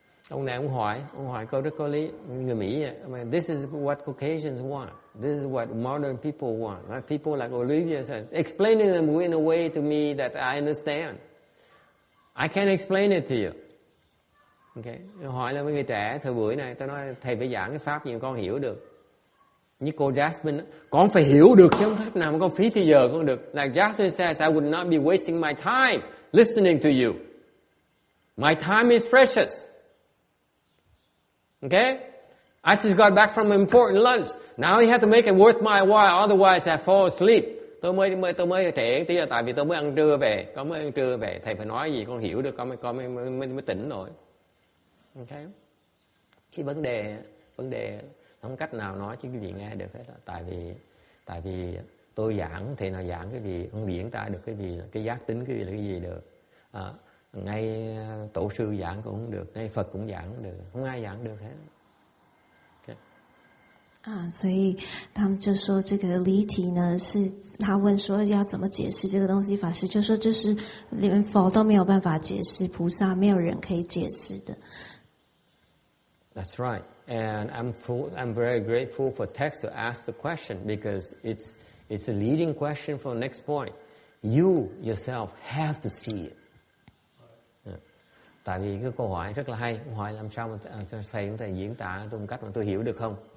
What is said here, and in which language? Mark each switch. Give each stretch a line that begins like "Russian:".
Vietnamese: Ông này ông hỏi câu rất có lý, người Mỹ.
English: This is what Caucasians want. This is what modern people want. People like Olivia said, explaining them in a way to me that I understand. I can't explain it to you. Okay.
Vietnamese: Hỏi là với người trẻ thời buổi này, tôi nói thầy phải giảng cái pháp gì mà con hiểu được. Như cô Jasmine, con phải hiểu được chứ không pháp nào mà con phí thì giờ con được.
English: Like Jasmine says, I would not be wasting my time listening to you. My time is precious. Okay? I just got back from an important lunch. Now you have to make it worth my while, otherwise I fall asleep.
Vietnamese: Tôi mới trễ tí là tại vì tôi mới ăn trưa về. Thầy phải nói gì con hiểu được, con mới tỉnh rồi. Okay? Cái vấn đề không cách nào nói chứ quý vị nghe được hết. Tại vì tôi giảng, thầy nào giảng cái gì, không diễn tả được cái gì, cái giác tính cái gì là cái gì được. Ngay tổ sư giảng cũng không được, ngay Phật cũng giảng không được, không ai giảng được hết.
English: Okay.
Chinese: 所以他们就说这个离题呢，是他问说要怎么解释这个东西，法师就说这是连佛都没有办法解释，菩萨没有人可以解释的。
English: That's right, and I'm very grateful for text to ask the question because it's a leading question for the next point. You yourself have to see it.
Vietnamese: Tại vì cái câu hỏi rất là hay, hỏi làm sao mà thầy diễn tả tôi một cách mà tôi hiểu được không?